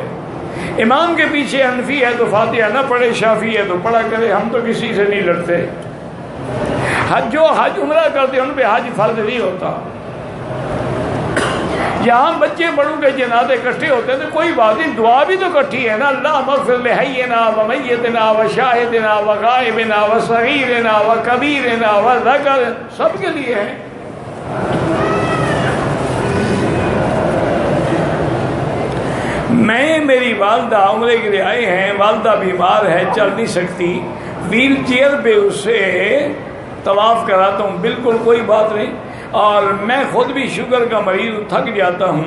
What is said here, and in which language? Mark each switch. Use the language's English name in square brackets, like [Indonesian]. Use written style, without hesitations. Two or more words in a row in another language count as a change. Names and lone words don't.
[Urdu] امام کے پیچھے حنفی ہے تو فاتحہ نہ پڑھے، شافعی ہے تو پڑھا کرے، ہم تو کسی سے نہیں لڑتے۔ جو حج عمرہ کرتے ہیں ان پہ حج فرض نہیں ہوتا۔ یہاں بچے بڑوں کے جنازے اکٹھے ہوتے ہیں تو کوئی بات نہیں، دعا بھی تو اکٹھی ہے نا، [Arabic] اللہ اغفر لحینا و میتنا و شاہدنا و غائبنا و صغیرنا و کبیرنا و ذکر، [Urdu] سب کے لیے ہے۔ میری والدہ عمرے کے لیے آئے ہیں، والدہ بیمار ہے، چل نہیں سکتی، ویل چیئر پہ اسے طواف کراتا ہوں، بالکل کوئی بات نہیں، اور میں خود بھی شوگر کا مریض تھک جاتا ہوں۔